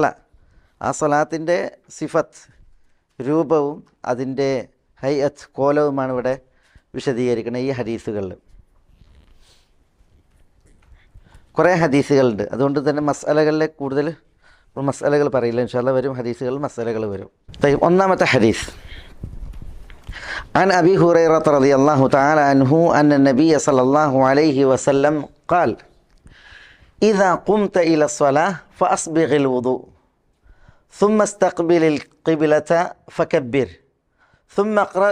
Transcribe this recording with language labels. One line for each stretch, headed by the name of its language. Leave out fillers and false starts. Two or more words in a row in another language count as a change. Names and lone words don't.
Malayalam: ആ സ്വലാത്തിൻ്റെ സിഫത്ത്, രൂപവും അതിൻ്റെ ഹൈഅത്ത്, കോലവുമാണ് ഇവിടെ വിശദീകരിക്കുന്നത് ഈ ഹദീസുകളിൽ. കുറേ ഹദീസുകളുണ്ട്, അതുകൊണ്ട് തന്നെ മസ്അലകളിലെ കൂടുതൽ മസ്അലകൾ പറയില്ല.
Arabic: إن شاء الله
Malayalam: വരും ഹദീസുകളിൽ മസ്അലകൾ വരും. ഒന്നാമത്തെ ഹദീസ്
Arabic: عن أبي هريرة رضي الله تعالى عنه أن النبي صلى الله عليه وسلم قال إذا قمت إلى الصلاة فأصبغ الوضوء ثم استقبل القبلة فكبر ثم اقرأ